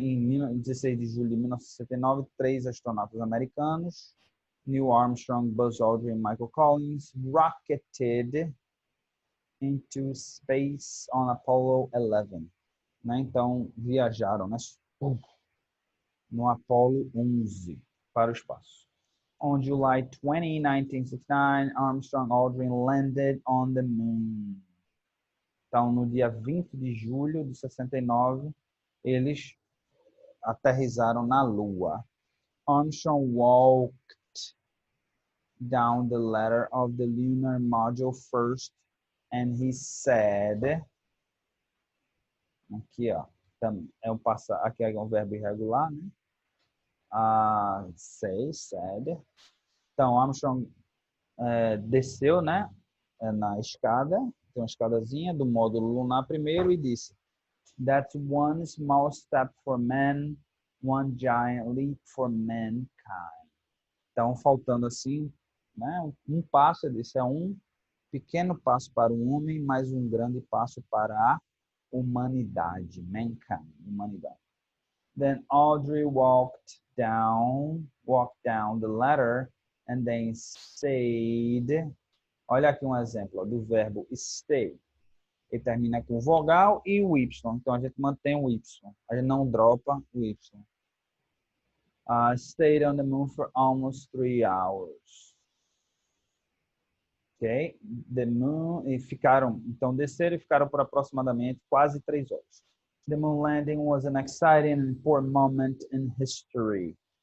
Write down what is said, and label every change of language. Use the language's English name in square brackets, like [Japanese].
[Portuguese] Em 16 de julho de 1969, 3 astronautas americanos, Neil Armstrong, Buzz Aldrin, Michael Collins, [English] rocketed into space on Apollo 11. [Portuguese] Né? Então, viajaram, né? No Apollo 11 para o espaço. [English] On July 20, 1969, Armstrong Aldrin landed on the moon. [Portuguese] Então, no dia 20 de julho de 69, eles aterrizaram na Lua. [English] Armstrong walked down the ladder of the lunar module first, and he said, [Portuguese] aqui ó, aqui é um verbo irregular, né? Said. Então, Armstrong desceu, né, na escada, tem uma escadazinha do módulo lunar primeiro, e disse: [English] That's one small step for man, one giant leap for mankind. [Portuguese] Então, faltando assim, né, um passo, ele disse, é um pequeno passo para o homem, mas um grande passo para a humanidade, mankind, humanidade. [English] Then Audrey walked down the ladder and then stayed. [Portuguese] Olha aqui um exemplo ó, do verbo stay. Ele termina com vogal e o Y. Então a gente mantém o Y. A gente não dropa o Y. [English] Stayed on the moon for almost 3 hours. Ok? The moon, [Portuguese] e ficaram, então desceram e ficaram por aproximadamente quase 3 horas. [English] The moon landing was an exciting and important moment in history.